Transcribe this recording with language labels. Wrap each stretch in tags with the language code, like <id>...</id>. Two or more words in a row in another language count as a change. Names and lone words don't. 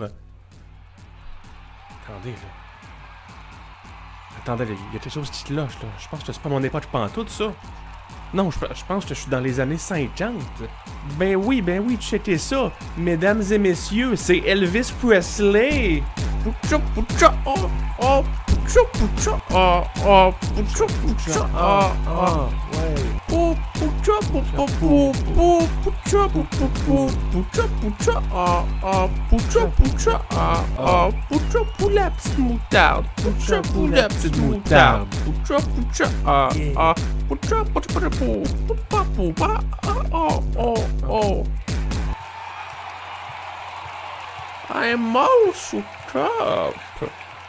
<fr>Attendez, là. Attendez, il y a quelque chose qui cloche, là. Je pense que c'est pas mon époque pantoute, ça. Non, je pense que je suis dans les années 50. Ben oui, checkez ça. Mesdames et messieurs, c'est Elvis Presley. Pucha, pucha, oh, oh, pucha, pucha, oh, oh, pucha, pucha, oh, oh, ouais. Oh, pucha, pucha, pucha, pucha, pucha, oh, oh, pucha, pucha, oh, oh, pucha, pour la petite moutarde, pucha, pour la petite moutarde, pucha, pucha, oh, oh, pucha, pucha, pucha, pucha, oh, oh, oh.</fr> <en>I'm also tough.</en>